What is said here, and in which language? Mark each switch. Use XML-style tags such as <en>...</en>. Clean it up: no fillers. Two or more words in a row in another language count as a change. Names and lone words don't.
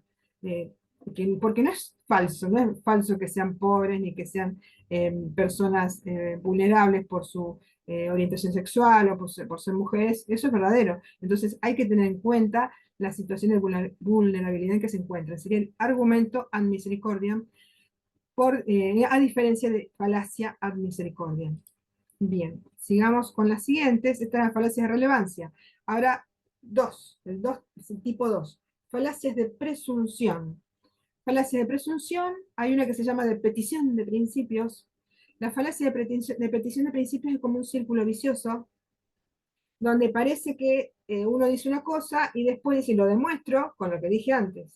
<es>Eh, Porque no es falso que sean pobres ni que sean personas vulnerables por su orientación sexual o por ser mujeres, eso es verdadero. Entonces hay que tener en cuenta la situación de vulnerabilidad en que se encuentran. Sería el argumento</es> <la>ad misericordiam,</la> <es>a diferencia de falacia</es> <la>ad misericordiam.</la> <es>Bien, sigamos con las siguientes. Estas son las falacias de relevancia. Ahora, es el tipo 2. Falacias de presunción. Falacia de presunción, hay una que se llama de petición de principios. La falacia de petición de principios es como un círculo vicioso, donde parece que uno dice una cosa y después dice, lo demuestro con lo que dije antes.</es>